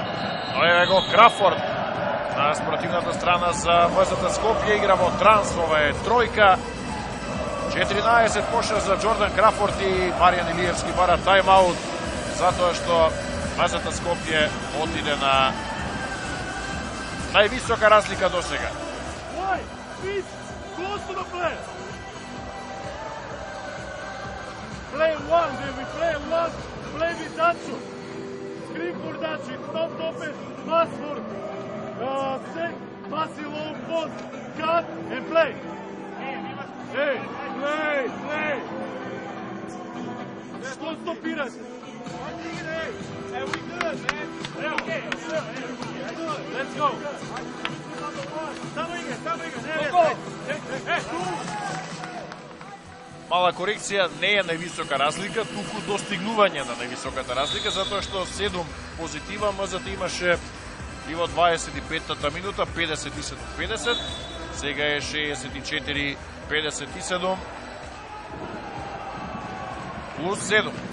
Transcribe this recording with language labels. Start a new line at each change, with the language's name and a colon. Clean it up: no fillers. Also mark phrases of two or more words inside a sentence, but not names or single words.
Macedonian: Но е го Крафорд на спортивната страна за МЗТ Скопје. Игра во транс, ова е тројка. 14 коша за Джордан Крафорд и Маријан Илиевски бара тайм-аут, затоа што МЗТ Скопје отиде на највисока разлика до сега.
English: Play one, baby, play one, play with Dacio. Screen for Dacio, stop open, pass for set, pass in low post, cut and play. Hey, play.
Macedonian: Што стопирате?
English: Hey, we good, man. Okay, let's go.
Macedonian: Само игра.
English: Go. Hey,
Macedonian: Мала корекција, не е највисока разлика, туку достигнување на највисоката разлика, затоа што 7 позитива МЗТ имаше и во 25-та минута, 57-50, сега е 64-57, плюс 7.